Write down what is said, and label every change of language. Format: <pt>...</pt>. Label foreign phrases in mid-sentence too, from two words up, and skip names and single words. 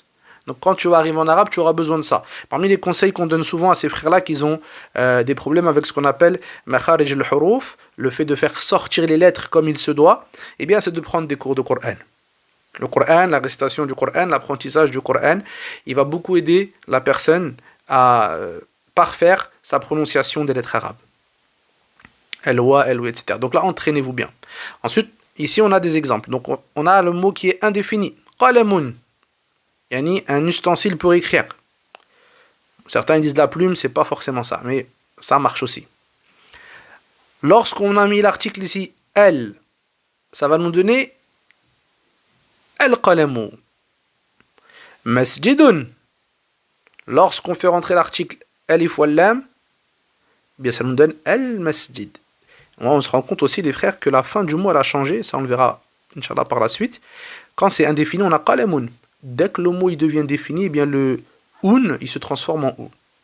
<fr>Donc quand tu vas arriver en arabe, tu auras besoin de ça. Parmi les conseils qu'on donne souvent à ces frères-là qui ont des problèmes avec ce qu'on appelle</fr> <ar>مخارج الحروف,</ar> <fr>le fait de faire sortir les lettres comme il se doit, eh bien c'est de prendre des cours de Coran. Le Coran, la récitation du Coran, l'apprentissage du Coran, il va beaucoup aider la personne à parfaire sa prononciation des lettres arabes.</fr> <ar>El-wa, el-ou, etc.</ar> <fr>Donc là, entraînez-vous bien. Ensuite, ici, on a des exemples. Donc, on a le mot qui est indéfini. Qalamun. Yani un ustensile pour écrire. Certains disent la plume, c'est pas forcément ça, mais ça marche aussi. Lorsqu'on a mis l'article ici, el, ça va nous donner al-qalamu. Masjidun. Lorsqu'on fait rentrer l'article</fr> <ar>ألف ولام,</ar> <fr>bien ça nous donne al-masjid. On se rend compte aussi, les frères, que la fin du mot elle a changé, ça on le verra,</fr> <ar>إن شاء الله,</ar> <fr>par la suite. Quand c'est indéfini, on a qalamun. Dès que le mot il devient défini, eh bien le un, il se transforme en ou.</fr>